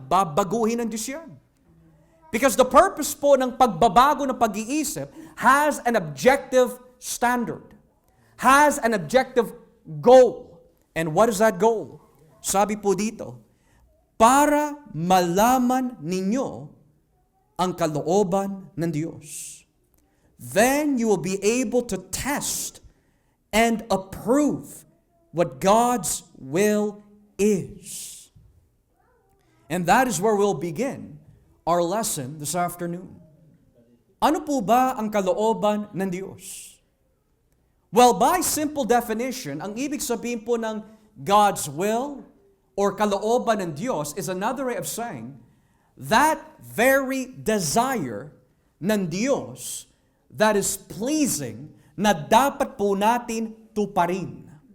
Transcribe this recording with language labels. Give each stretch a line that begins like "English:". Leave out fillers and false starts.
Filipino: Babaguhin ng Diyos yan.
English: Because the purpose
Filipino: po ng pagbabago ng pag-iisip
English: has an objective standard, has an objective goal. And what is that goal?
Filipino: Sabi po dito, para malaman ninyo ang kalooban ng Diyos.
English: Then you will be able to test and approve what God's will is. And that is where we'll begin our lesson this afternoon.
Filipino: Ano po ba ang kalooban ng Diyos?
English: Well, by simple definition,
Filipino: ang ibig sabihin po ng
English: God's will or
Filipino: kalooban ng Diyos
English: is another way of saying that very desire ng Diyos that is pleasing
Filipino: na dapat po natin tuparin.